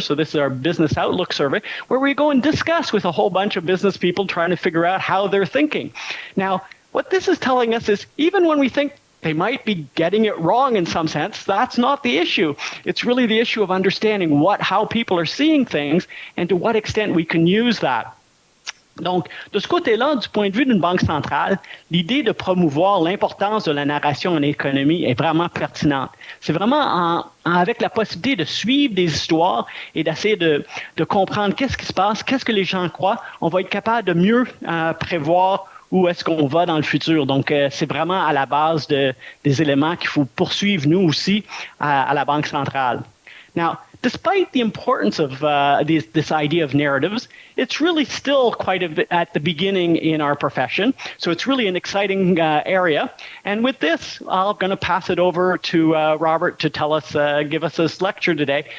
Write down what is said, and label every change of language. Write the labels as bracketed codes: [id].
[en] So this is our business outlook survey, where we go and discuss with a whole bunch of business people trying to figure out how they're thinking. Now, what this is telling us is even when we think they might be getting it wrong in some sense, that's not the issue. It's really the issue of understanding how people are seeing things and to what extent we can use that. [fr] Donc, de ce côté-là, du point de vue d'une banque centrale, l'idée de promouvoir l'importance de la narration en économie est vraiment pertinente. C'est vraiment avec la possibilité de suivre des histoires et d'essayer de comprendre qu'est-ce qui se passe, qu'est-ce que les gens croient, on va être capable de mieux prévoir où est-ce qu'on va dans le futur. Donc, c'est vraiment à la base des éléments qu'il faut poursuivre, nous aussi, à la Banque centrale. [en] Now, despite the importance of this idea of narratives, it's really still quite a bit at the beginning in our profession. So it's really an exciting area. And with this, I'm going to pass it over to Robert to give us this lecture today.